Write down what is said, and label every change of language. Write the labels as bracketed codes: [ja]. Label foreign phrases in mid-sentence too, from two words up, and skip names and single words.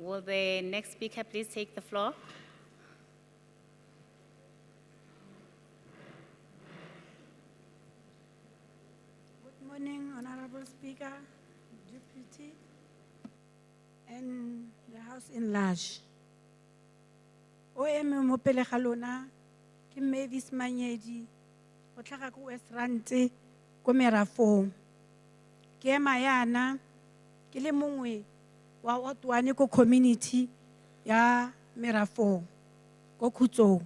[en] Will the next speaker please take the floor? Good morning, Honorable Speaker, Deputy, and the House in large. [tn] O eme mo pele ga lona ke Mavis Manyedi go tlhaga ko West Rand ko Merafong. Ke ema yana ke le mongwe wa otwane ko community ya Merafong ko Khutsong.